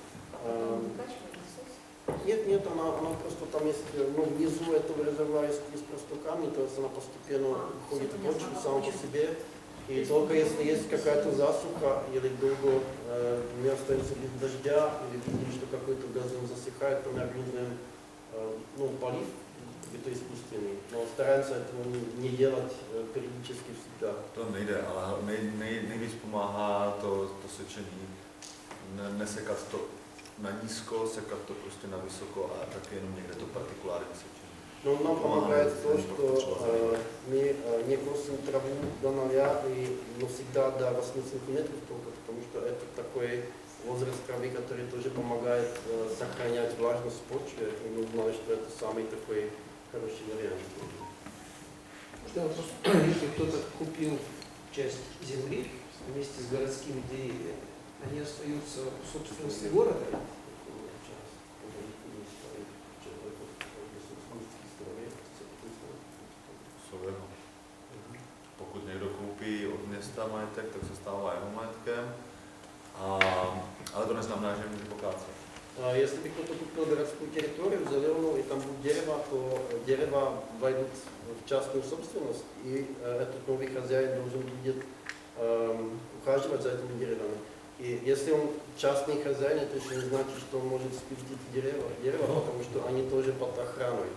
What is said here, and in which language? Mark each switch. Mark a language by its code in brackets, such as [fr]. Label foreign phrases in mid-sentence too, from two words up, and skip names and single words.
[ru] Нет, она просто там есть, внизу этого резервуара есть просто камни, то есть она постепенно уходит в почву сама по себе. И только если есть какая-то засуха или долго не остается без дождя, или видим, что какой-то газон засыхает, то мы организуем полив, to искусственный, но стараемся этого не делать периодически всегда. [cs] To nejde, ale nejvíc pomáhá to sečení. Nesekat to na nízko, sekat to prostě na vysoko a taky jenom někde to partikulární sečení. [ru] Но нам помогает то, что мы не косим траву до 0 но всегда до 8 сантиметров только, потому что это такой возраст травы, который тоже помогает сохранять влажность в почве, и мы знали, что это самый такой хороший вариант. Можно вопрос? Если кто-то купил часть земли вместе с городскими деревьями, они остаются в собственности города? [cs] Pokud někdo koupí od města majetek, tak se stává jeho majetkem, ale to neznamená, že může pokácet. [ru] Если бы кто-то купил городскую территорию, зеленую, и там будет дерево, то дерева войдут в частную собственность, и этот новый хозяин должен будет ухаживать за этими деревьями. И если он частный хозяин, это еще не значит, что он может спилить дерево, потому что они тоже под охраной.